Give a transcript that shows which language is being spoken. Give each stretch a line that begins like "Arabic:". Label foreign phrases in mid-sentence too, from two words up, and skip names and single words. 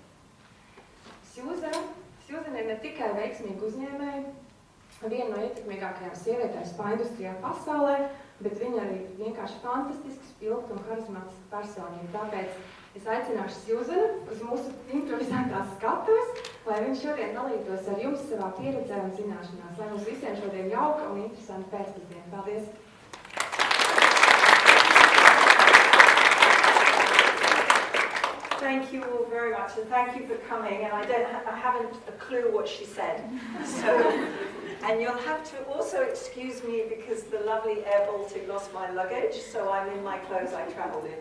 Latvian: Sjūzena ir ne tikai veiksmīga uzņēmēja, viena no ietekmīgākajām sievietēm spā industrijā pasaulē, bet viņa arī vienkārši fantastisks, spilgta un harizmātiska personība. Tāpēc es aicināšu Sjūzenu uz mūsu improvizētās skatuves, lai viņš šodien dalītos ar jums savā pieredzē un zināšanās. Lai mums visiem šodien jauka un interesanta pēcpusdiena. Paldies!
English: Thank you all very much, and thank you for coming. And I haven't a clue what she said. And you'll have to also excuse me because the lovely Air Baltic lost my luggage, so I'm in my clothes I travelled in.